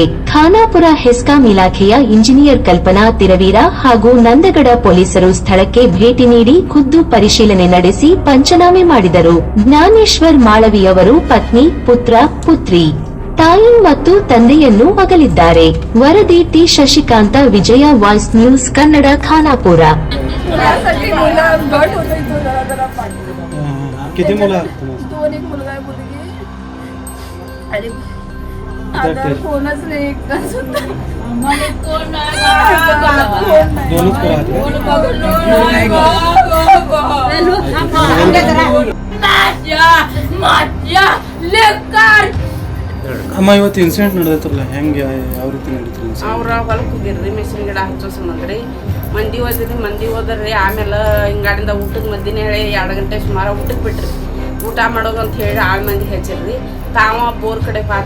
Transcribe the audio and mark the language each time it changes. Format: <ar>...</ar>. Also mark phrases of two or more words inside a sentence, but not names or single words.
<kn>ಖಾನಾಪುರ ಹೆಸ್ಕಾಂ ಇಲಾಖೆಯ ಇಂಜಿನಿಯರ್ ಕಲ್ಪನಾ ತಿರವೀರ ಹಾಗೂ ನಂದಗಢ ಪೊಲೀಸರು ಸ್ಥಳಕ್ಕೆ ಭೇಟಿ ನೀಡಿ ಖುದ್ದು ಪರಿಶೀಲನೆ ನಡೆಸಿ ಪಂಚನಾಮೆ ಮಾಡಿದರು. ಜ್ಞಾನೇಶ್ವರ್ ಮಾಳವಿಯವರು ಪತ್ನಿ, ಪುತ್ರ, ಪುತ್ರಿ, ತಾಯಿ ಮತ್ತು ತಂದೆಯನ್ನು ಅಗಲಿದ್ದಾರೆ. ವರದಿ ಟಿ ಶಶಿಕಾಂತ, ವಿಜಯ ವಾಯ್ಸ್ ನ್ಯೂಸ್ ಕನ್ನಡ, ಖಾನಾಪುರ.</kn> <mr>किती मुलं आहेत? दोन एक मुलगा आहे मुलगी आणि आता कोणच नाही एकटा सुद्धा आम्हाला कोण नाही दोनच लेकर</mr> <kn>ಅಮ್ಮ ಇವತ್ತು ಇನ್ಸಿಡೆಂಟ್ ನಡೆದೈತಲ್ಲ, ಹೆಂಗೆ ಯಾವ ರೀತಿ ನಡೀತು? ಅವ್ರ ಹೊಲಕ್ಕೆ ಹೋಗಿರ್ರಿ ಮೆಷಿನ್ ಗಿಡ ಹಚ್ಚೋ ಸಂಬಂಧ ರೀ ಮಂದಿ ಹೋದ್ರಿ. ಆಮೇಲೆ ಹಿಂಗಾಡಿಂದ ಊಟದ ಮಧ್ಯನೇ ಹೇಳಿ 2 ಗಂಟೆ ಸುಮಾರು ಊಟಕ್ಕೆ ಬಿಟ್ರಿ. ಊಟ ಮಾಡೋದು ಅಂತ ಹೇಳಿ 6 ಮಂದಿ ಹೆಚ್ಚಿರ್ರಿ. ತಾವ ಬೋರ್ ಕಡೆ ಹೋದ್ರಿ.</kn>